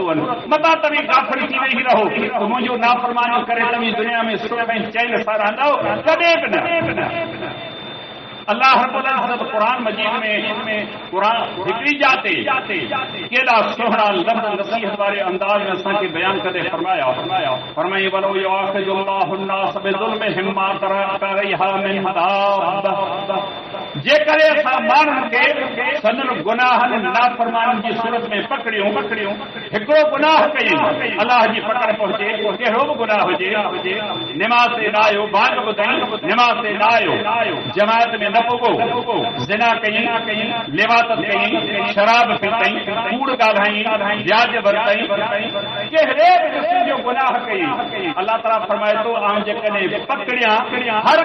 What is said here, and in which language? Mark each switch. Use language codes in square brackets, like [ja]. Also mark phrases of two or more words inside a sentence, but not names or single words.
[sd] आहिनि मता तव्हीं गाफिल थी वेही रहो त मुंहिंजो नाफ़रमानी करे तव्हीं दुनिया में सुख ऐं चैन सां रहंदव कॾहिं बि न [ar] الله رب العزة [sd] कुरान मजीद में कुरान हिकिड़ी जाते केॾा सुहिणा लफ़्ज़ नसीहत वारे अंदाज़ में असांखे बयानु करे फरमाए [ar] ولو يؤاخذ الله الناس بظلمهم ما ترك عليها من دابة [sd] जेकर असां माण्हुनि खे सदन गुनाहनि नाफ़रमानी जी सूरत में पकड़ियूं हिकिड़ो गुनाह कयूं अलाह जी पकड़ पहुचे कहिड़ो बि गुनाह हुजे निमाज़ ते न आयो बाग ॿुधई निमाज़ ते न आयो जमायत में न पुॻो ज़िना कयईं लिवातत कयईं शराब पीतई कूड़ ॻाल्हाई व्याज वरितई कहिड़े बि क़िस्म जो गुनाह कयईं अलाह ताला फरमाए थो आउं जेकॾहिं पकड़ियां हर